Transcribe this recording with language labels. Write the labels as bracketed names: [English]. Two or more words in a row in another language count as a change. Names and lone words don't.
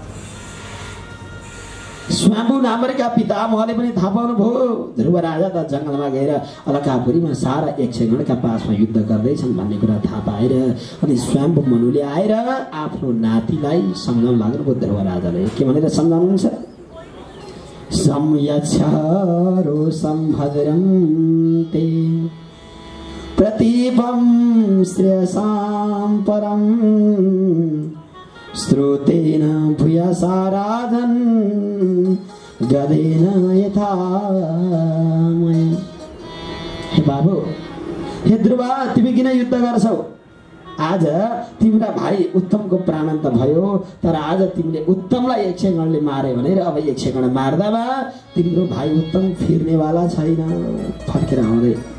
[Nepali] स्वाम्बु नामरेका पितामहले पनि थाहा पाउनुभयो। ध्रुव राजा त जङ्गलमा गएर अलकापुरीमा सारा यक्षगणका पासमा युद्ध गर्दैछन् भन्ने कुरा थाहा पाएर अनि स्वाम्बु मनुले आएर आफ्नो नातिलाई सम्झाउन लाग्नुभयो। ध्रुव राजाले के भनेर सम्झाउनुहुन्छ? [Sanskrit] संयच्छरो सम्भद्रं ते प्रतीपं श्रेयसां परं श्रुतेन भूयसा राजन् गदेन यथा। [Nepali] हे बाबु, हे ध्रुव, तिमी किन युद्ध गर्छौ? आज तिम्रा भाइ उत्तमको प्राणान्त भयो, तर आज तिमीले उत्तमलाई यक्षगणले मारे भनेर अब यक्षगण मार्दामा तिम्रो भाइ उत्तम फिर्नेवाला छैन, फर्केर आउँदै।